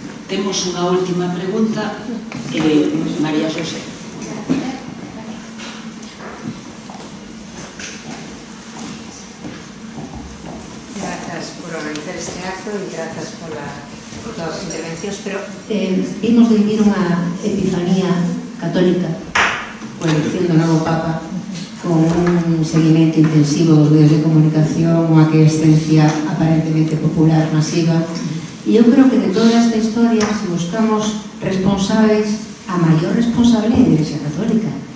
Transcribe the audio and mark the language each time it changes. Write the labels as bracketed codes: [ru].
[gl] Temos unha última pregunta, María José. [es] Gracias por organizar este acto y gracias por las intervenciones, pero [gl] vimos de vivir unha epifanía católica coa elección do novo Papa, con un seguimento intensivo dos medios de comunicación, unha aquiescencia aparentemente popular masiva, e eu creo que de toda esta historia, se buscamos responsáveis, a maior responsable é a Igrexa Católica.